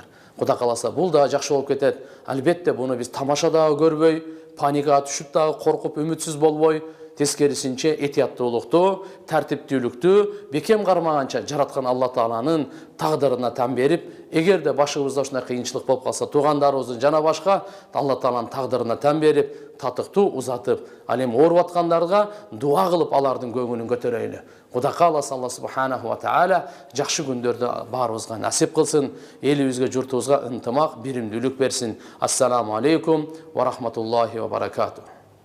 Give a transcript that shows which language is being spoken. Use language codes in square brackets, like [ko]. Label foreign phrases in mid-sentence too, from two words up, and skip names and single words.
[ky] Кудай кааласа бул да жакшы болуп кетет. Албетте буну биз тамаша дагы көрбөй, паникага түшүп дагы коркуп үмүтсүз болбой, тескерисинче этияттуулукту, тартиптүүлүктү бекем кармаганча жараткан Алла Тааланын тагдырына тан берип, эгерде башыбызда ушундай кыйынчылык болуп калса, туугандарыбыздын жана башка Алла Тааланын тагдырына тан берип, татыктуу узатып, ал эми ооруп аткандарга дуа кылып алардын көңүлүн көтөрөйлү. Кудай кааласа Алла [ar] سبحانه وتعالى [ky] жакшы күндөрдү баарыбызга насип кылсын, элибизге, журтубузга ынтымак, биримдүүлүк берсин. [ar] السلام عليكم ورحمة الله وبركاته.